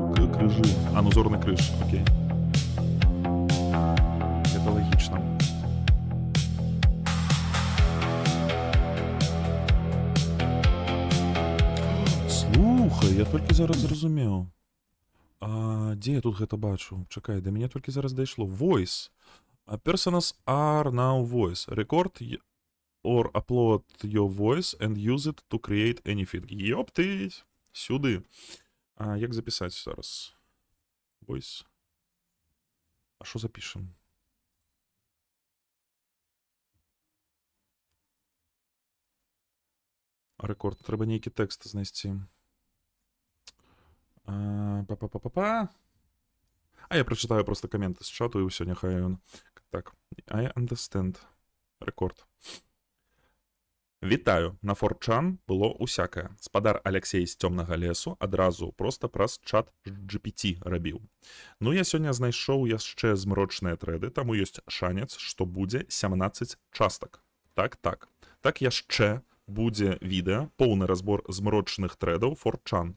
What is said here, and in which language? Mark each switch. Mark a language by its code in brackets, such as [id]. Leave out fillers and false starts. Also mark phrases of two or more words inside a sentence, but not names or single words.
[be] Крыжы. А, ну зорны крыж, окей. Гэта лагічна. Слухай, я толькі зараз зразумеў. Дзе я тут гэта бачу? Чакай, да мяне толькі зараз дайшло. [en] Voice. Personas are now voice. Record or upload your voice and use it to create anything. [be] Ёптыть! Сюды. Як запісаць зараз? Voice. А што запішам? Рекорд. Трэба нейкі тэкст знайсці. Па-па-па-па-па. Я прачытаю просто каменты з чату, і ўсё, няхай ён. Так, [en] I understand. [be] Рекорд. Вітаю, на 4chan было усякае. Спадар Алексей з цёмнага лесу адразу проста праз чат GPT рабіў. Ну, я сёння знайшоў яшчэ змрочныя трэды, таму ёсць шанец, што будзе 17 частак. Так. Так яшчэ будзе відэа, поўны разбор змрочных трэдаў 4chan.